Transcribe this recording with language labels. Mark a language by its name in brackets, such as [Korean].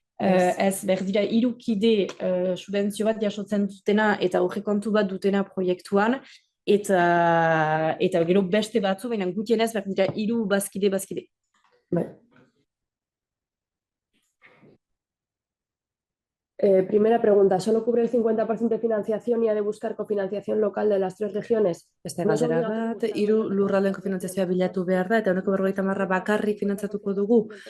[Basque] Ez, behar dira, 3 kide subentzio bat jasotzen dutena eta aurrekontu bat dutena proiektuan, eta gero beste batzu, baina gutienez behar dira 3 bazkide. Bai. [Spanish] Primera pregunta, ¿solo cubre el 50% de financiación y ha de buscar cofinanciación local de las 3 regiones? [Basque] Beste galdera bat, 3 lurraldeen kofinantzazioa bilatu behar da, eta 50% bakarrik finantzatuko dugu.